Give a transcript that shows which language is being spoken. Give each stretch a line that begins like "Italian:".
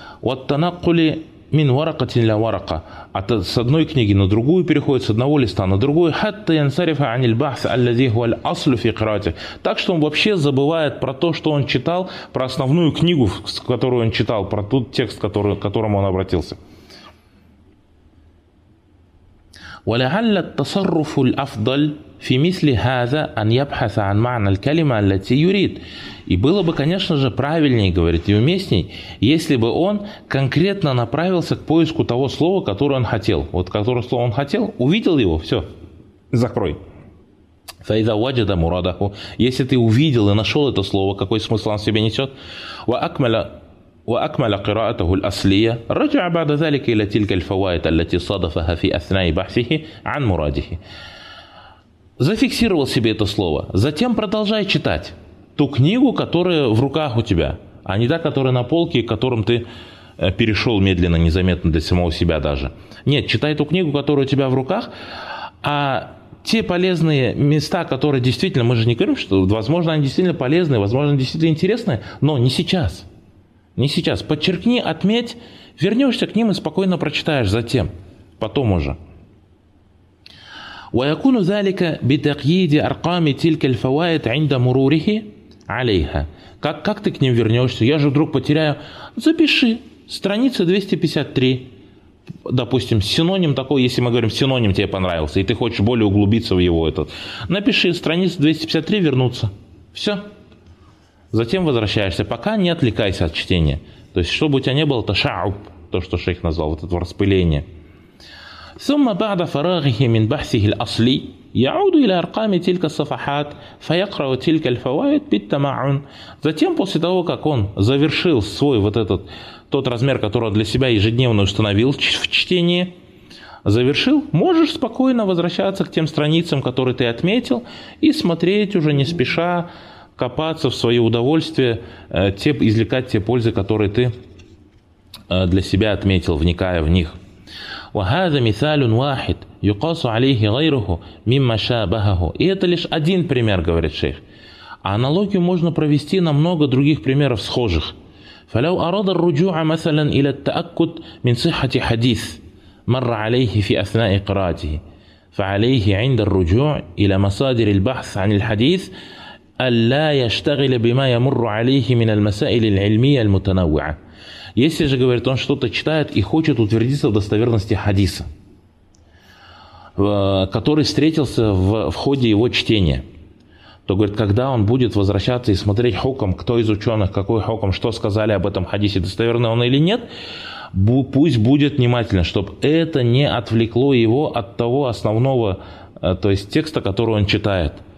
Arabic: Ваттанаккули мин варакатин ля варака.
Russian: С одной книги на другую переходит, с одного листа на другую.
Arabic: Хатта янсарифа аниль бахс аллази хуаль аслю фикраати.
Russian: Так что он вообще забывает про то, что он читал, про основную книгу, которую он читал, про тот текст, который, к которому он обратился.
Arabic: ولعل التصرف الافضل في مثل هذا ان يبحث عن معنى الكلمه التي يريد.
Russian: И было бы, конечно же, правильнее, говорит, и уместней, если бы он конкретно направился к поиску того слова, которое он хотел. Вот которое слово он хотел, увидел его, все, закрой.
Arabic: فإذا وجد مراده.
Russian: Если ты увидел и нашел это слово, какой смысл оно себе несет?
Arabic: وأكمل قراءته الأصلية رجع بعد ذلك إلى تلك الفوائد التي صادفها في أثناء بحثه عن مراده.
Russian: Зафиксировал себе это слово. Затем продолжай читать ту книгу, которая в руках у тебя, а не та, которая на полке, к которым ты перешел медленно, незаметно для самого себя даже. Нет, читай ту книгу, которая у тебя в руках, а те полезные места, которые действительно, мы же не говорим, что возможно они действительно полезные, возможно действительно интересные, но не сейчас. Не сейчас. Подчеркни, отметь, вернешься к ним и спокойно прочитаешь затем, потом уже.
Arabic: وَيَكُونُ ذَلِكَ بِتَقْيِيدِ أَرْقَامِ تِلْكَ الْفَوَائِدِ عِنْدَ مُرُورِهِ عَلَيْهَا.
Russian: Как ты к ним вернешься? Я же вдруг потеряю. Запиши. Страница 253. Допустим, синоним такой, если мы говорим, синоним тебе понравился, и ты хочешь более углубиться в его этот. Напиши страница 253, вернуться. Все. Затем возвращаешься, пока не отвлекайся от чтения. То есть, чтобы у тебя не было, это шауб, то, что шейх назвал, вот это распыление.
Arabic: ثم بعد فراغه من بحثه الأصلي يعود إلى أرقام تلك الصفحات فيقرأ تلك الفوائد بالتمعن.
Russian: Затем, после того, как он завершил свой вот этот, тот размер, который для себя ежедневно установил в чтении, завершил, можешь спокойно возвращаться к тем страницам, которые ты отметил, и смотреть уже не спеша, копаться в свое удовольствие, извлекать те пользы, которые ты для себя отметил, вникая в них.
Arabic: وهذا مثال واحد يقاس عليه غيره مما شابهه.
Russian: И это лишь один пример, говорит шейх. А аналогию можно провести на много других примеров схожих.
Arabic: فلو أراد الرجوع مثلا إلى التأكد من صحة حديث مر عليه في أثناء قراءته فعليه عند الرجوع إلى مصادر البحث عن الحديث أَلَّا يَشْتَغِلَ بِمَا يَمُرُّ عَلَيْهِ مِنَ الْمَسَائِلِ الْعِلْمِيَ الْمُتَنَوِّعَةِ.
Russian: Если же, говорит, он что-то читает и хочет утвердиться в достоверности хадиса, который встретился в ходе его чтения, то, говорит, когда он будет возвращаться и смотреть хукм, кто из ученых, какой хукм, что сказали об этом хадисе, достоверный он или нет, пусть будет внимательно, чтобы это не отвлекло его от того основного, то есть текста, который он читает.